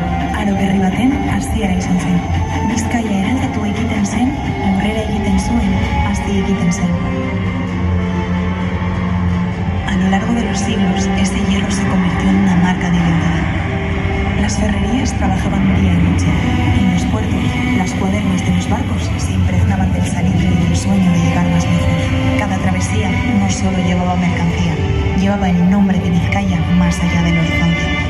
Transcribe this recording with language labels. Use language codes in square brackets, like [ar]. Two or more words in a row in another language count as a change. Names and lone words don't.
[eu] Aro berri baten hasiera izan zen. Bizkaia eraldatu egiten zen, aurrera egiten zuen, hazi egiten zen. [es] A lo largo de los siglos, ese hierro se convirtió en una marca de identidad. Las ferrerías trabajaban día y noche. En los puertos, las cuadernas de los barcos se impregnaban del salitre y del sueño de llegar más lejos. Cada travesía no solo llevaba mercancía, llevaba el nombre de Vizcaya más allá del horizonte.